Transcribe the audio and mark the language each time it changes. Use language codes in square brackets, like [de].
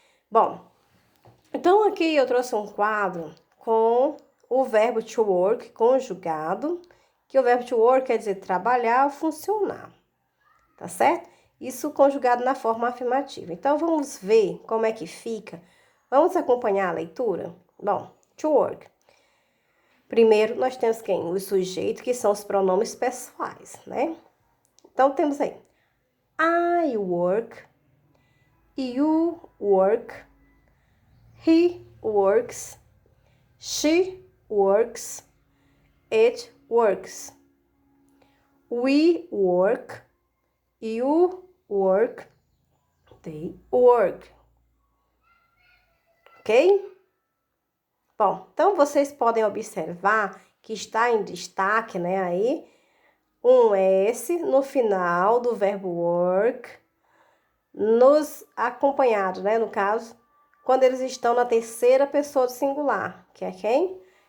[pt] Bom, então aqui eu trouxe um quadro com o verbo to work conjugado, que o verbo to work quer dizer trabalhar ou funcionar, tá certo? Isso conjugado na forma afirmativa. Então, vamos ver como é que fica. Vamos acompanhar a leitura? Bom, to work. Primeiro, nós temos quem? O sujeito, que são os pronomes pessoais, né? Então, temos aí [en] I work, you work, he works, she works, it works, we work, you work, they work. Ok? [pt] Bom, então vocês podem observar que está em destaque, né, aí, um S no final do verbo work, nos acompanhados, né, no caso, quando eles estão na terceira pessoa do singular, que é quem?